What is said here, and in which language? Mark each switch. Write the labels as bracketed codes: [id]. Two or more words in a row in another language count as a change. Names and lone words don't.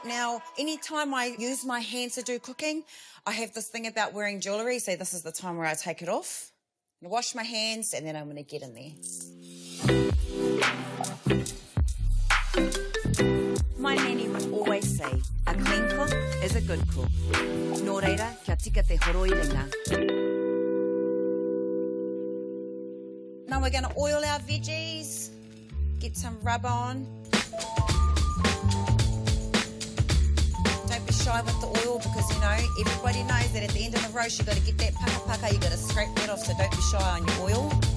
[en] Now, anytime I use my hands to do cooking, I have this thing about wearing jewellery, so this is the time where I take it off. I'm going to wash my hands, and then I'm going to get in there. My nanny would always say, a clean cook is a good cook. [mi] Nō reira, kia tika te horo I ringa. [en] Now we're going to oil our veggies, get some rub on. Don't be shy with the oil because, everybody knows that at the end of the roast you've got to get that paka, you've got to scrape that off, so don't be shy on your oil.